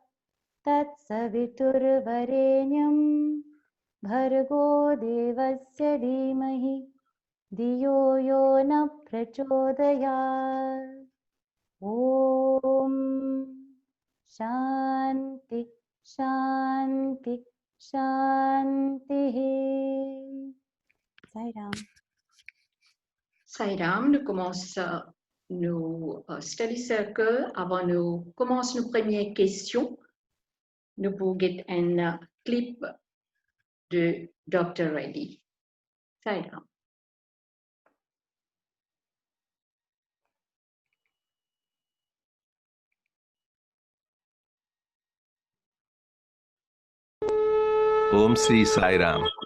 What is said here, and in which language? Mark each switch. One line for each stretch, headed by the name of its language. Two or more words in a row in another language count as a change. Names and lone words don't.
Sanskrit: तत्सवितुर्वरेण्यं भर्गो देवस्य धीमहि धियो यो न प्रचोदयात् ॐ शान्ति शान्ति शान्तिः Sai Ram.
French: Sai Ram, nous commençons nos
English: study circle.
French: Avant nous commencer nos premières questions, nous pouvons get un clip de Dr. Reddy. Sai Ram.
Sanskrit: ॐ श्री साई राम.